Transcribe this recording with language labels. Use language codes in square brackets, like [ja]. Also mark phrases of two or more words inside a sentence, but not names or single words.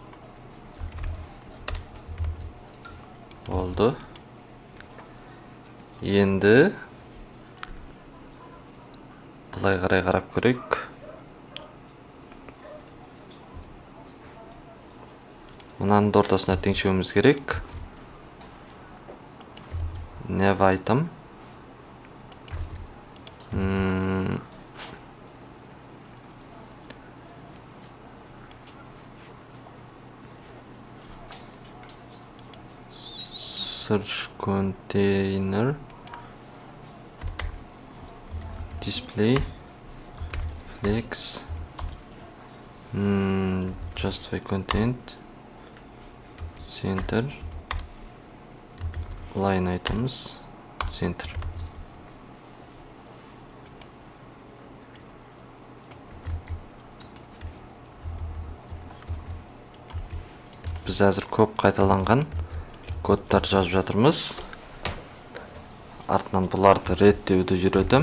[kk] Болды. Енді былай қарай қарап көрейік. Мынаның ортасына теңшеуіміз керек. [en] Nav item. Search container display flex justify content center line items center. [kk] Біз әзір көп қайталанған кодтар жазып жатырмыз. Артынан бұларды реттеуді үйретем.